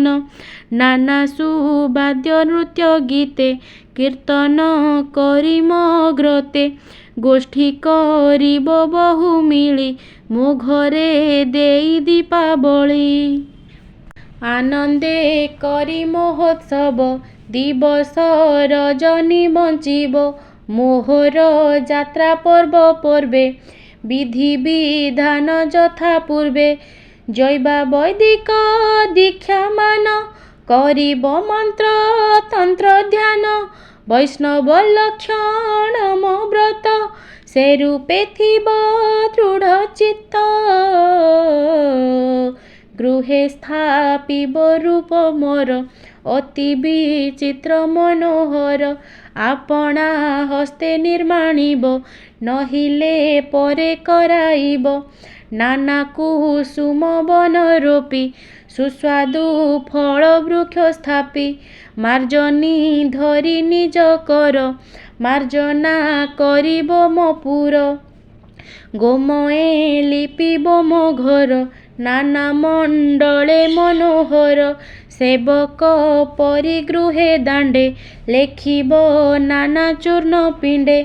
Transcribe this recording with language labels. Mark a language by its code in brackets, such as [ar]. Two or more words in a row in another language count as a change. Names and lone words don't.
[or] ନାନା ସୁବାଦ୍ୟ ନୃତ୍ୟ ଗୀତେ କୀର୍ତ୍ତନ କରୀ ମଗ୍ରତେ। ଗୋଷ୍ଠୀ କରିବ ବହୁ ମିଳି ମୋ ଘରେ ଦେଇ ଦୀପାବଳୀ। ଆନନ୍ଦେ କରୀ ମହୋତ୍ସବ ଦିବସ ରଜନୀ ବଞ୍ଚିବ। ମୋହର ଯାତ୍ରା ପର୍ବ ପର୍ବେ ବିଧି ବିଧାନ ଯଥା ପୂର୍ବେ। ଜୈବା ବୈଦିକ ଦୀକ୍ଷା ମାନ କରିବ ମନ୍ତ୍ର ତନ୍ତ୍ର ଧ୍ୟାନ। ବୈଷ୍ଣବ ଲକ୍ଷଣ ମୋ ବ୍ରତ ସେ ରୂପେ ଥିବ ଦୃଢ଼ ଚିତ୍ତ। ଗୃହେ ସ୍ଥାପିବ ରୂପ ମୋର ଅତି ବିଚିତ୍ର ମନୋହର। ଆପଣା ହସ୍ତେ ନିର୍ମାଣିବ ନହିଲେ ପରେ କରାଇବ। ନାନା କୁସୁମ ବନ ରୋପୀ ସୁସ୍ୱାଦୁ ଫଳ ବୃକ୍ଷ ସ୍ଥାପୀ। ମାର୍ଜନୀ ଧରୀ ନିଜ କର ମାର୍ଜନା କରିବ ମୋ ପୁର। ଗୋମୟେ ଲିପିବ ମୋ ଘର ନାନା ମଣ୍ଡଳେ ମନୋହର। ସେବକ ପରିଗୃହେ ଦାଣ୍ଡେ ଲେଖିବ ନାନା ଚୂର୍ଣ୍ଣ ପିଣ୍ଡେ।